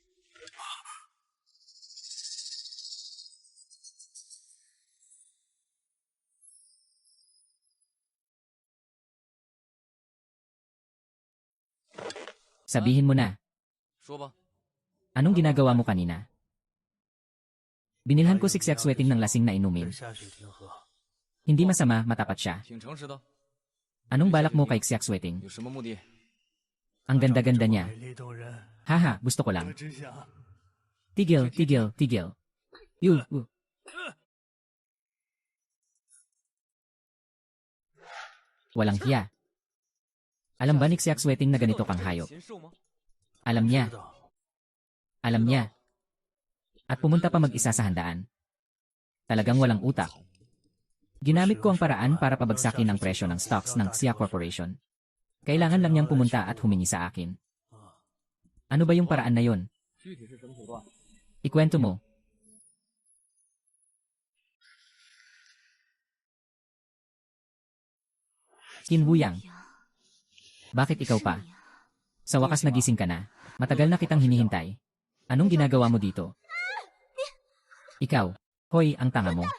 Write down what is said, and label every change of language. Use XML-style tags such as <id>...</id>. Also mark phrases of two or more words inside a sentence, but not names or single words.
<tl>Sabihin mo na.</tl> <zh>说吧，</zh> <tl>Anong ginagawa mo kanina? Binilhan ko si Xiaxueting ng lasing na inumin.</tl> <zh>下水亭喝。</zh> <tl>Hindi masama, matapat siya.</tl> <zh>挺诚实的，</zh> <tl>Anong balak mo kay Xiaxueting?</tl> <zh>有什么目的？</zh> <tl>Ang ganda-ganda niya.</tl> <zh>美丽动人，</zh> <tl>Haha, gusto ko</tl> <zh>我</zh> <tl>lang.</tl> <zh>只想</zh> <tl>Tigil, tigil, tigil. Walang hiya. Alam ba ni Xiaxueting na ganito kang hayop?</tl> <zh>禽兽吗？</zh> <tl>Alam</tl> <zh>知</zh> <tl>niya,</tl> <zh>道。</zh> <tl>alam niya. At pumunta pa mag-isa sa handaan. Talagang walang utak. Ginamit ko ang paraan para pabagsakin ang presyo ng stocks ng Xia Corporation. Kailangan lang niyang pumunta at humingi sa akin. Ano ba yung paraan na yon?</tl> <zh>具体是什么手段？</zh> <tl>Ikwento mo. Qin Wuyang, bakit ikaw pa? Sa wakas nagising ka na. Matagal na kitang hinihintay. Anong ginagawa mo dito? Ikaw, hoy, ang tanga mo.</tl>